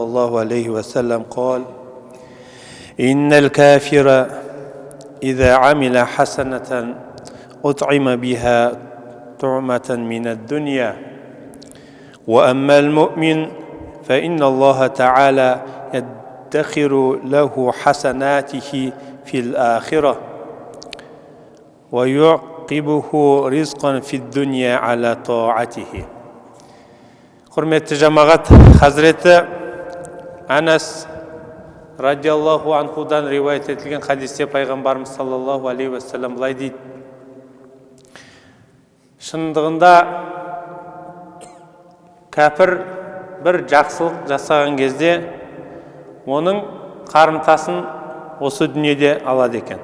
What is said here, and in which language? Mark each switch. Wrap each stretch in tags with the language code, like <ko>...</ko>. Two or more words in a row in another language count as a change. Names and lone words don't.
<ar>الله عليه وسلم قال: إن الكافر إذا عمل حسنة أطعم بها طعمة من الدنيا، وأما المؤمن فإن الله تعالى يدخر له حسناته في الآخرة ويعقبه رزقا في الدنيا على طاعته.</ar> <kk>Құрметті жамағат, Хазіреті Анас</kk> <ar>رضي الله عنه</ar> <kk>риуаят етілген хадисте пайғамбарымыз</kk> <ar>صلى الله عليه وسلم</ar> <kk>былай дейді: шындығында кәпір бір жақсылық жасаған кезде оның қарымтасын осы дүниеде алады екен.</kk>